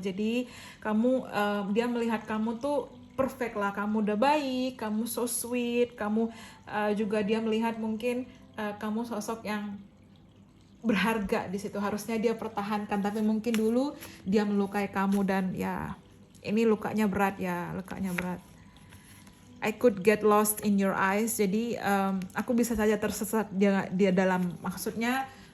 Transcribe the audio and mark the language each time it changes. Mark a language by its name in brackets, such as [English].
[Indonesian] Jadi kamu dia melihat kamu tuh perfect lah, kamu udah baik, kamu [English] so sweet, [Indonesian] kamu juga dia melihat mungkin kamu sosok yang berharga di situ. Harusnya dia pertahankan, tapi mungkin dulu dia melukai kamu dan ya ini lukanya berat ya, lukanya berat. [English] I could get lost in your eyes. [Indonesian] Jadi aku bisa saja tersesat dia dalam, maksudnya